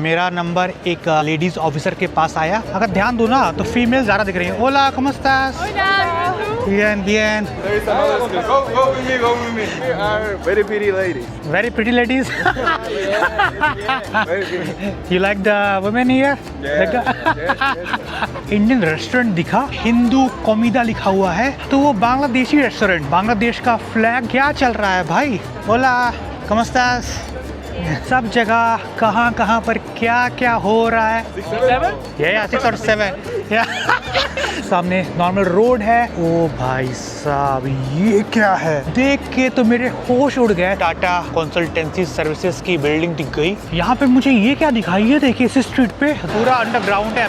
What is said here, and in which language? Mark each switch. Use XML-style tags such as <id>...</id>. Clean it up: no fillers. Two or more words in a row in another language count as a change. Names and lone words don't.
<hi>मेरा नंबर एक</hi> <en>ladies officer</en> <hi>के पास आया। अगर ध्यान दो ना तो फीमेल ज़्यादा दिख रही है।</hi> <es>ओला, ¿cómo estás? Bien, bien.</es> <en>Go with me. We are very pretty ladies. Very pretty ladies. Very pretty. You like the women here? Yes. Indian restaurant</en> <hi>दिखा,</hi> <es>hindú comida</es> <hi>लिखा हुआ है, तो वो बांग्लादेशी रेस्टोरेंट, बांग्लादेश का फ्लैग क्या चल रहा है भाई।</hi> <es>ओला, ¿cómo estás?</es> <hi>सब जगह कहाँ कहाँ पर क्या क्या हो रहा है। 6 और 7 सामने</hi> <en>normal road</en> <hi>है। ओ भाई साहब, ये क्या है? देख के तो मेरे होश उड़ गए। टाटा कंसल्टेंसी सर्विसेज की बिल्डिंग दिख गई। यहाँ पे मुझे ये क्या दिखाई है, देखिए इस स्ट्रीट पे पूरा अंडरग्राउंड है।</hi>